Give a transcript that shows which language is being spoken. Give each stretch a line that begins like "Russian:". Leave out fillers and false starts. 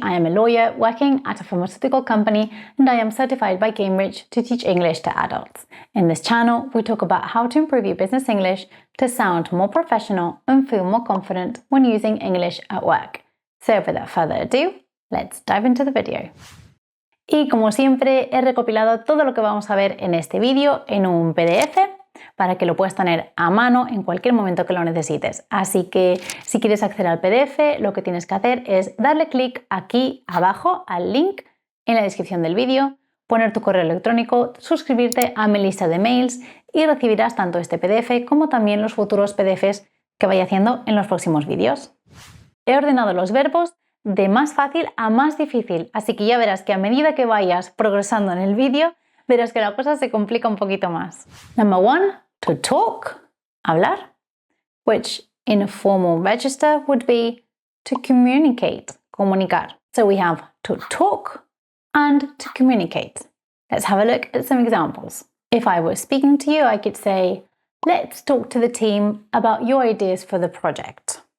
English: I am a lawyer working at a pharmaceutical company and I am certified by Cambridge to teach English to adults. In this channel, we talk about how to improve your business English to sound more professional and feel more confident when using English at work. So without further ado, let's dive into the video.
Spanish: Y como siempre, he recopilado todo lo que vamos a ver en este vídeo en un PDF para que lo puedas tener a mano en cualquier momento que lo necesites. Así que si quieres acceder al PDF, lo que tienes que hacer es darle clic aquí abajo al link en la descripción del vídeo, poner tu correo electrónico, suscribirte a mi lista de mails y recibirás tanto este PDF como también los futuros PDFs que vaya haciendo en los próximos vídeos. He ordenado los verbos de más fácil a más difícil, así que ya verás que a medida que vayas progresando en el vídeo, verás que la cosa se complica un poquito más.
English: Number 1, to talk, hablar, which in a formal register would be to communicate, comunicar. So we have to talk and to communicate. Let's have a look at some examples. If I was speaking to you, I could say, let's talk to the team about your ideas for the project.